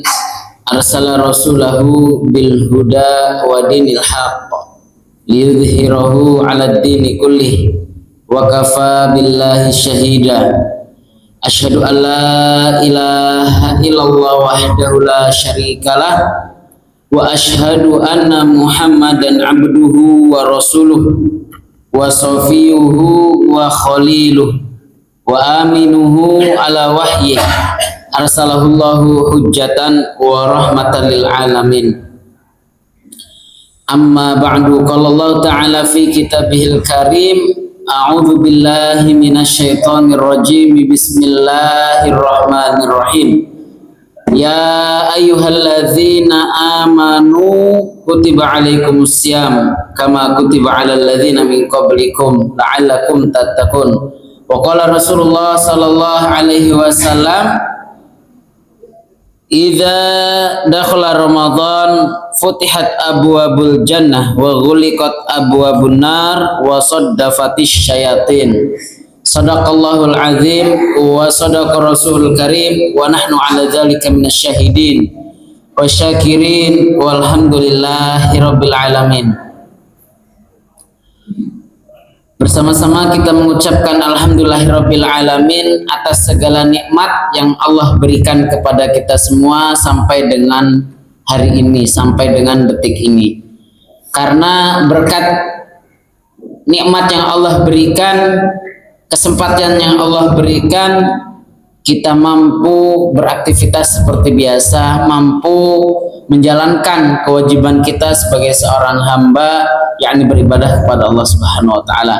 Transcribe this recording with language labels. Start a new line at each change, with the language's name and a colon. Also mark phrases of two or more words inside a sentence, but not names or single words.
Arabic: أرسل رسوله بالهدى ودين الحق ليظهره على الدين كله وكفى بالله شهيدا. أشهد أن لا إله إلا الله وحده لا شريك له وأشهد أن محمدا عبده ورسوله وصفيه وخليله وأمينه على وحي أرسله الله حجة ورحمة للعالمين. أما بعد قال الله تعالى في كتابه الكريم. أعوذ بالله من الشيطان الرجيم. بسم الله الرحمن الرحيم. يا أيها الذين آمنوا كتب عليكم الصيام كما كتب على الذين من قبلكم لعلكم تتقون. وقال رسول الله صلى الله عليه وسلم إذا دخل رمضان فتحت أبواب الجنة وغلقت أبواب النار وصفدت الشياطين. صدق الله العظيم وصدق الرسول الكريم ونحن على ذلك من الشاهدين والشاكرين والحمد لله رب العالمين.
Indonesian: Bersama-sama kita mengucapkan
Arabic: الحمد لله رب العالمين
Indonesian: atas segala nikmat yang Allah berikan kepada kita semua sampai dengan hari ini, sampai dengan detik ini. Karena berkat nikmat yang Allah berikan, kesempatan yang Allah berikan, kita mampu beraktivitas seperti biasa, mampu menjalankan kewajiban kita sebagai seorang hamba, yakni beribadah kepada Allah
Arabic: سبحانه وتعالى.